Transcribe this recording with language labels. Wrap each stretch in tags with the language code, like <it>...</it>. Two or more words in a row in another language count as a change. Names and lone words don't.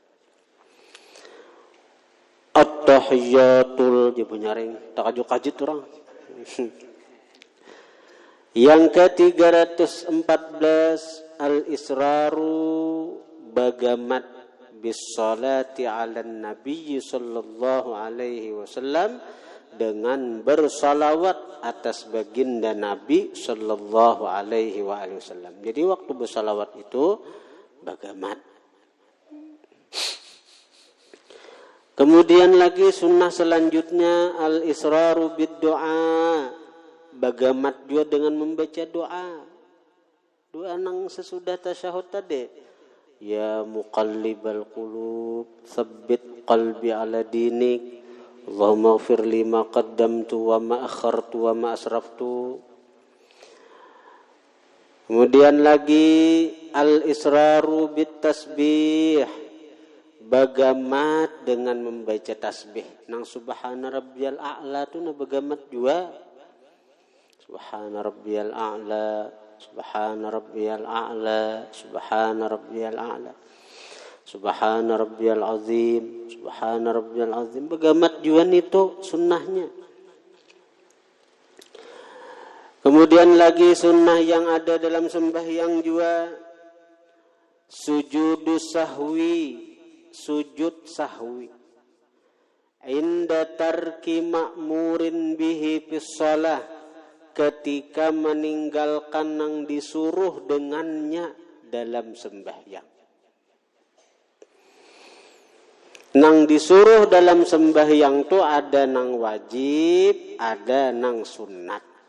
<bjn>At-tahiyatul, dia menyaring, takajut-kajut orang.</bjn> <id>Yang ke-314,</id> <ar>al-israru bagamat بالصلاة على النبي صلى الله عليه وسلم,</ar> <id>dengan bersalawat atas baginda Nabi</id> <ar>صلى الله عليه وسلم.</ar> <bjn>Jadi waktu bersalawat itu bagamat. Kemudian lagi sunnah selanjutnya</bjn> <ar>الإسرار بالدعاء,</ar> <bjn>bagamat juga dengan membaca doa. Doa nang sesudah tasyahud tadi.</bjn> <ar>يا مقلب القلوب ثبت قلبي على دينك. اللهم اغفر لي ما قدمت وما أخرت وما أسرفت.</ar> <bjn>Kemudian lagi</bjn> <ar>الإسرار بالتسبيح,</ar> <bjn>bagamat dengan membaca tasbih. Nang</bjn> <ar>سبحان ربي الأعلى</ar> <bjn>tu na bagamat juga.</bjn> <ar>سبحان ربي الأعلى سبحان ربي الأعلى سبحان ربي الأعلى سبحان ربي العظيم سبحان ربي العظيم.</ar> <bjn>Bagamat juga itu sunnahnya. Kemudian lagi sunnah yang ada dalam sembahyang juga</bjn> <ar>سجود السهو,</ar> <bjn>sujud sahwi.</bjn> <ar>عند ترك مأمور به في الصلاة,</ar> <bjn>ketika meninggalkan nang disuruh dengannya dalam sembahyang. Nang disuruh dalam sembahyang tu ada nang wajib, ada nang sunat.</bjn>